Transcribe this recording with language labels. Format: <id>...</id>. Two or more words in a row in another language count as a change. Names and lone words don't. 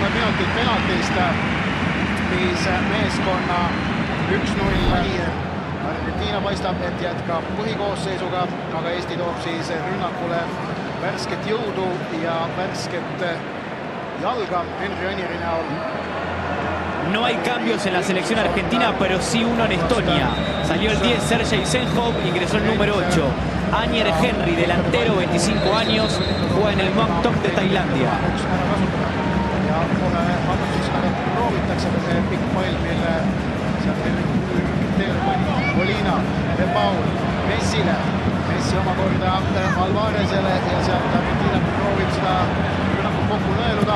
<et>minutit penaltist viis meeskonna 1-0. Argentiina paistab, et jätkab põhikoosseisuga, aga Eesti toob siis rünnakule värsket jõudu ja värsket jalga Henry Anieri näol.</et> <es>No hay cambios en la selección argentina, pero sí uno en Estonia. Salió el 10 Sergei Senjov, ingresó el número 8. Anier Henry, delantero, 25 años, juega en el Muangthong de Tailandia.</es> <et>Ja kohe vabatusega proovitakse see pikk pall, mille sealt Molina, De Paul, Messile. Messi omakorda Alvarezele ja sealt Argentiina proovib seda rünnakut kokku nõeluda.</et>